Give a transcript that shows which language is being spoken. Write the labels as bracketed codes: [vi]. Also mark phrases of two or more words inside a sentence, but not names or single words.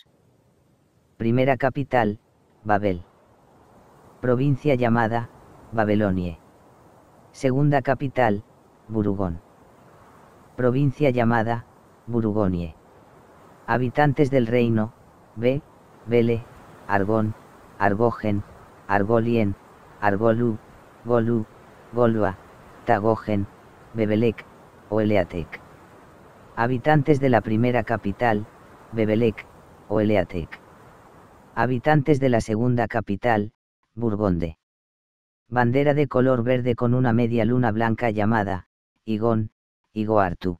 [es] Primera capital, Babel. Provincia llamada, Babelonie. Segunda capital, Burugón. Provincia llamada, Burugonie. Habitantes del reino, Bele, Argón, Argogen, Argolien, Argolú, Golú, Golua, Tagogen, Bebelec, o Eleatec. Habitantes de la primera capital, Bebelec, o Eleatec. Habitantes de la segunda capital, Burgonde. Bandera de color verde con una media luna blanca llamada, Igón, Igoartu.